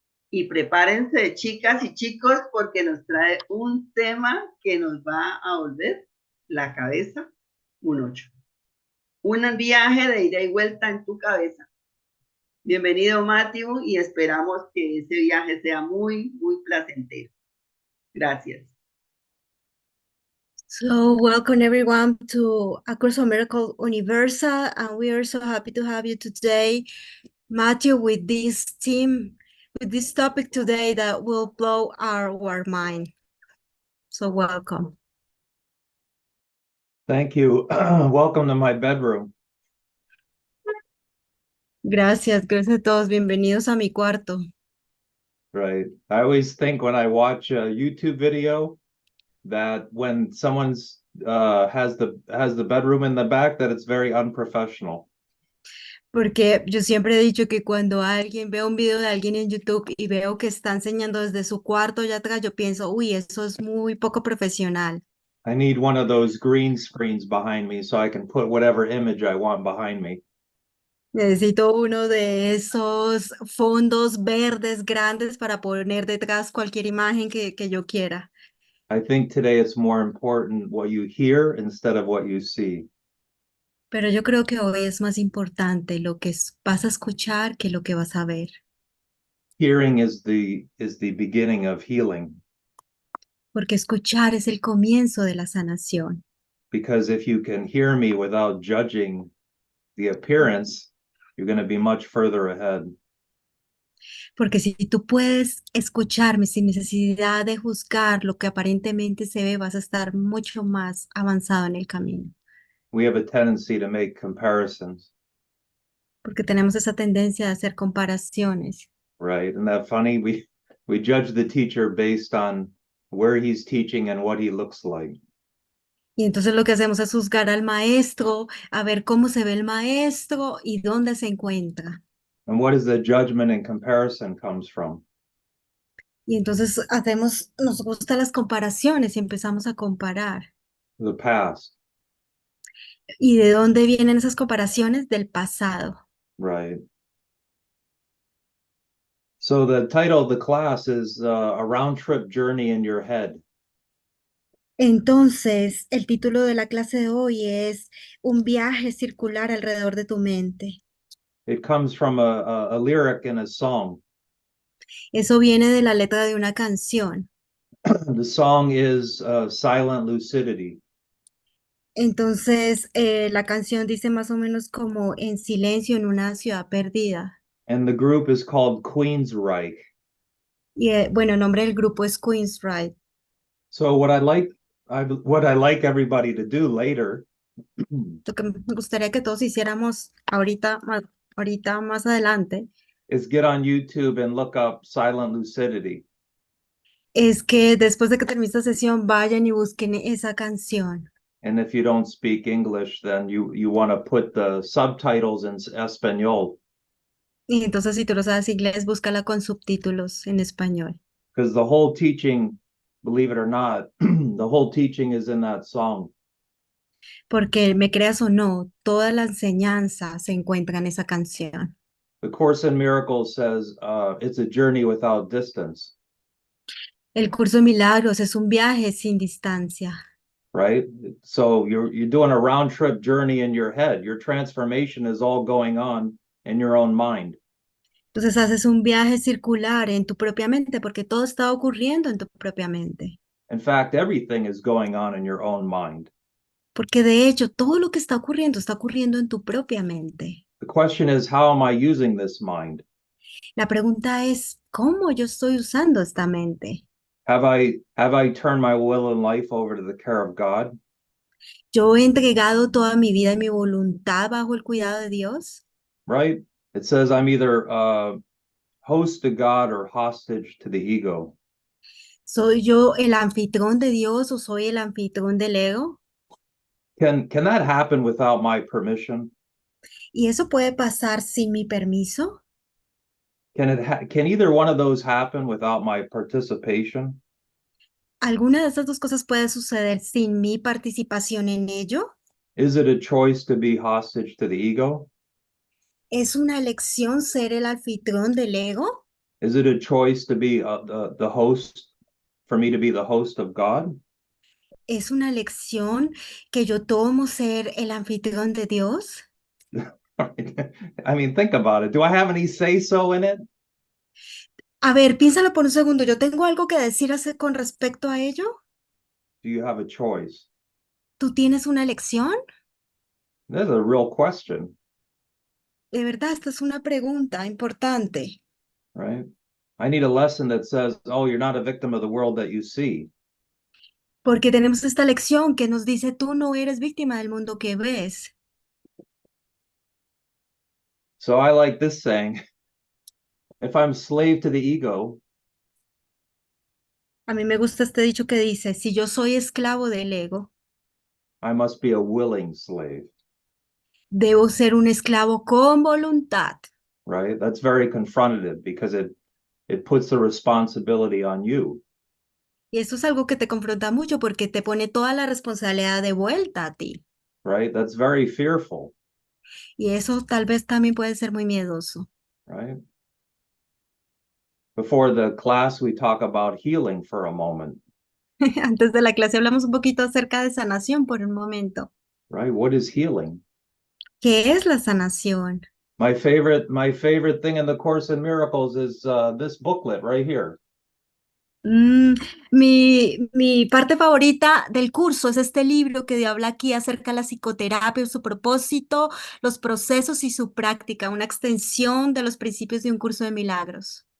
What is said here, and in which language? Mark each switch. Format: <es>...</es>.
<es>Y prepárense, chicas y chicos, porque nos trae un tema que nos va a volver la cabeza un 8. Un viaje de ida y vuelta en tu cabeza. Bienvenido, Matthew, y esperamos que ese viaje sea muy, muy placentero. Gracias.</es> <en>So welcome everyone to A Curso Miracle Universal, and we are so happy to have you today, Matthew, with this theme, with this topic today that will blow our mind. So welcome. Thank you. Welcome to my bedroom.</en> <es>Gracias a todos. Bienvenidos a mi cuarto.</es> <en>Right. I always think when I watch a YouTube video that when someone's has the bedroom in the back, that it's very unprofessional.</en> <es>Porque yo siempre he dicho que cuando alguien ve un video de alguien en YouTube y veo que está enseñando desde su cuarto allá atrás, yo pienso, uy, eso es muy poco profesional.</es> <en>I need one of those green screens behind me so I can put whatever image I want behind me.</en> <es>Necesito uno de esos fondos verdes grandes para poner detrás cualquier imagen que yo quiera.</es> <en>I think today it's more important what you hear instead of what you see.</en> <es>Pero yo creo que hoy es más importante lo que vas a escuchar que lo que vas a ver.</es> <en>Hearing is the beginning of healing.</en> <es>Porque escuchar es el comienzo de la sanación.</es> <en>Because if you can hear me without judging the appearance, you're going to be much further ahead.</en> <es>Porque si tú puedes escucharme sin necesidad de juzgar lo que aparentemente se ve, vas a estar mucho más avanzado en el camino.</es> <en>We have a tendency to make comparisons.</en> <es>Porque tenemos esa tendencia de hacer comparaciones.</es> <en>Right. Isn't that funny? We judge the teacher based on where he's teaching and what he looks like.</en> <es>Y entonces lo que hacemos es juzgar al maestro, a ver cómo se ve el maestro y dónde se encuentra.</es> <en>And what is the judgment and comparison comes from?</en> <es>Y entonces nos gustan las comparaciones y empezamos a comparar.</es> <en>The past.</en> <es>¿Y de dónde vienen esas comparaciones? Del pasado.</es> <en>Right. So the title of the class is a round trip journey in your head.</en> <es>Entonces, el título de la clase de hoy es Un viaje circular alrededor de tu mente.</es> <en>It comes from a lyric in a song.</en> <es>Eso viene de la letra de una canción.</es> <en>The song is Silent Lucidity.</en> <es>Entonces, la canción dice más o menos como en silencio en una ciudad perdida.</es> <en>And the group is called Queensryche.</en> <es>Y bueno, el nombre del grupo es Queensryche.</es> <en>So what I like everybody to do later</en> <es>Lo que me gustaría que todos hiciéramos ahorita más adelante</es> <en>is get on YouTube and look up Silent Lucidity.</en> <es>es que después de que termine esta sesión vayan y busquen esa canción.</es> <en>And if you don't speak English, then you want to put the subtitles in Espanol.</en> <es>Y entonces si tú no sabes inglés, búscala con subtítulos en español.</es> <en>Because the whole teaching, believe it or not, the whole teaching is in that song.</en> <es>Porque me creas o no, toda la enseñanza se encuentra en esa canción.</es> <en>The Course in Miracles says it's a journey without distance,</en> <es>El curso de Milagros es un viaje sin distancia.</es> <en>right? So you're doing a round trip journey in your head. Your transformation is all going on in your own mind.</en> <es>Entonces haces un viaje circular en tu propia mente porque todo está ocurriendo en tu propia mente.</es> <en>In fact, everything is going on in your own mind.</en> <es>Porque de hecho todo lo que está ocurriendo en tu propia mente.</es> <en>The question is, how am I using this mind?</en> <es>La pregunta es, ¿cómo yo estoy usando esta mente?</es> <en>Have I turned my will and life over to the care of God?</en> <es>¿Yo he entregado toda mi vida y mi voluntad bajo el cuidado de Dios?</es> <en>Right? It says I'm either host to God or hostage to the ego.</en> <es>¿Soy yo el anfitrión de Dios o soy el anfitrión del ego?</es> <en>Can that happen without my permission?</en> <es>¿Y eso puede pasar sin mi permiso?</es> <en>Can either one of those happen without my participation?</en> <es>¿Alguna de estas dos cosas puede suceder sin mi participación en ello?</es> <en>Is it a choice to be hostage to the ego?</en> <es>¿Es una elección ser el anfitrión del ego?</es> <en>Is it a choice to be the host, for me to be the host of God?</en> <es>¿Es una elección que yo tomo ser el anfitrión de Dios?</es> <en>I mean, think about it. Do I have any say-so in it?</en> <es>A ver, piénsalo por un segundo. ¿Yo tengo algo que decir con respecto a ello?</es> <en>Do you have a choice?</en> <es>¿Tú tienes una elección?</es> <en>That's a real question,</en> <es>De verdad, esta es una pregunta importante.</es> <en>right? I need a lesson that says, oh, you're not a victim of the world that you see.</en> <es>Porque tenemos esta lección que nos dice, tú no eres víctima del mundo que ves.</es> <en>So I like this saying, if I'm slave to the ego,</en> <es>A mí me gusta este dicho que dice, si yo soy esclavo del ego,</es> <en>I must be a willing slave,</en> <es>debo ser un esclavo con voluntad.</es> <en>right? That's very confrontative because it puts the responsibility on you.</en> <es>Y eso es algo que te confronta mucho porque te pone toda la responsabilidad de vuelta a ti.</es> <en>Right? That's very fearful,</en> <es>Y eso tal vez también puede ser muy miedoso.</es> <en>right? Before the class, we talk about healing for a moment,</en> <es>Antes de la clase hablamos un poquito acerca de sanación por un momento.</es> <en>right? What is healing?</en> <es>¿Qué es la sanación?</es> <en>My favorite thing in the Course in Miracles is this booklet right here.</en> <es>Mi parte favorita del curso es este libro que habla aquí acerca de la psicoterapia, su propósito, los procesos y su práctica, una extensión de los principios de un curso de milagros.</es>